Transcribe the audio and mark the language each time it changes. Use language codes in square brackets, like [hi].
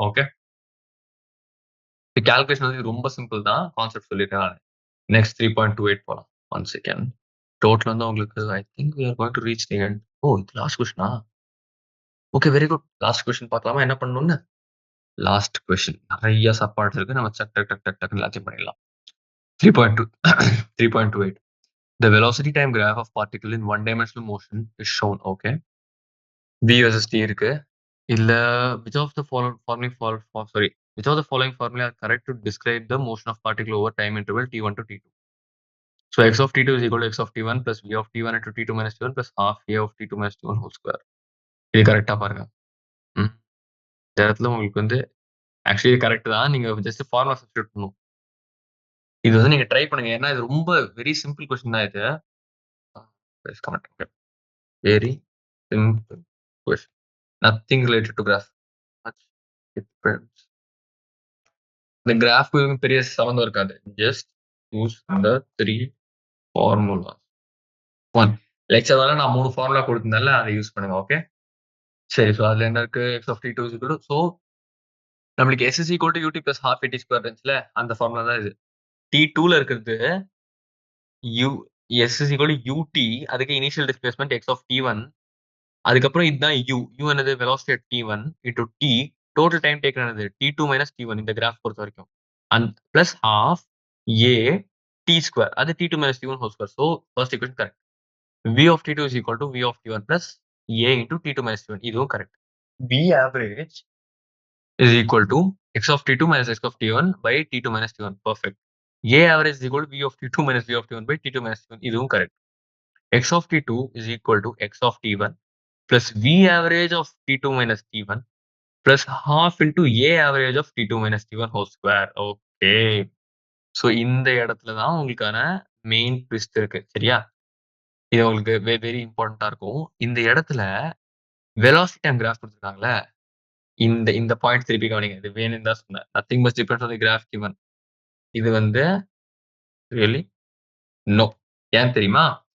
[ta] Okay. Calculation வந்து ரொம்ப simple தான். கான்செப்ட் சொல்லிட்டேன் நானு. நெக்ஸ்ட் 3.28 போலாம். 1 செகண்ட். டோட்டல் வந்து உங்களுக்கு [en] I think we are going to reach the end. [ta] ஓ! இது last கொஸ்டினா? Okay very good. Last question பார்க்கலாமா? என்ன பண்ணணும்னு? Last question. நெறைய சப் பார்ட்ஸ் இருக்கு. நம்ம டக் டக் டக் டக் டக்ன்னு எல்லாத்தையும் பண்ணிடலாம். [en] 3.2 3.28 The velocity time graph of particle in one dimensional motion is shown. Okay. V versus T இருக்கு. இல்ல which of the following sorry which of the following formula are correct to describe the motion of particle over time interval t1 to t2? So x of t2 is equal to x of t1 plus v of t1 into t2 minus t1 plus half a of t2 minus t1 whole square. [ta] இது கரெக்ட்டா பாருங்க. ம். இந்த இடத்துல உங்களுக்கு வந்து actually இது correct தான். நீங்க ஜஸ்ட் ஃபார்முலா சப்ஸ்டிட்யூட் பண்ணணும். இது வந்து நீங்க ட்ரை பண்ணுங்க. ஏன்னா இது ரொம்ப வெரி சிம்பிள் கொஸ்டின் தான் இது. [en] Comment. Okay. Very simple question. Nothing related to graph. Much difference. [ta] இந்த கிராஃப்க்கும் பெரிய சம்மந்தம் இருக்காது. [en] Just use the 3 formulas. [ta] 1 லெக்சர்ல நான் 3 ஃபார்முலா குடுத்திருந்தேன்ல, அத யூஸ் பண்ணுங்க. ஓகே. சரி. ஸோ அதுல என்ன இருக்கு? [en] x of t2 is equal to so நம்மளுக்கு s is equal to ut plus half at square இருந்துச்சுல, [ta] அந்த ஃபார்முலா தான் இது. [en] t2ல இருக்கிறது u s is equal to ut அதுக்கு initial displacement x of t1 அதுக்கப்புறம் இதுதான் u. u என்னது? Velocity at t1 into t total time taken என்னது? t2 minus t1 [ta] இந்த கிராஃப் பொறுத்த வரைக்கும். [en] And plus half a t square அது t2 minus t1 whole square. So first equation correct. v of t2 is equal to v of t1 plus a into t2 minus t1 [ta] இதுவும் correct. [en] v average is equal to x of t2 minus x of t1 by t2 minus t1 perfect. a average is equal to v of t2 minus v of t1 by t2 minus t1 இதுவும் correct. x of t2 is equal to x of t1 plus v average of t2 minus t1 plus half into a average of t2 minus t1 whole square. Okay. [ta] So இந்த இடத்துல தான் உங்களுக்கான main twist இருக்கு. சரியா? இது உங்களுக்கு very இம்பார்ட்டன்ட்டா இருக்கும். இந்த இடத்துல வெலாசிட்டி டைம் கிராஃப் குடுத்துருக்காங்கல்ல, இந்த இந்த பாயிண்ட் திருப்பி கவனிங்க. இது வேணும்னு தான் சொன்னேன். [en] Nothing much depends on the graph given. [ta] இது வந்து ரியலி நோ. ஏன் தெரியுமா?